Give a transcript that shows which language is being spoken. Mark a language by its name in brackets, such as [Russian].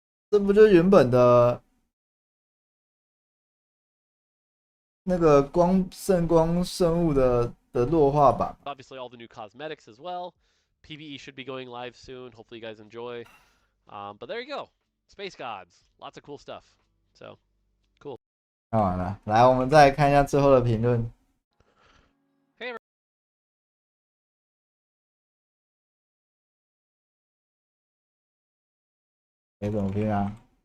[Chinese] 这不就原本的那个圣光生物的弱化版？ [English] Obviously, all the new cosmetics as well. PBE should be going live soon. Hopefully, you guys enjoy. But there you go. Space Gods. Lots of cool stuff. So, cool. [Chinese] 看完了，来，我们再来看一下最后的评论。 Hey, 你怎么拼啊？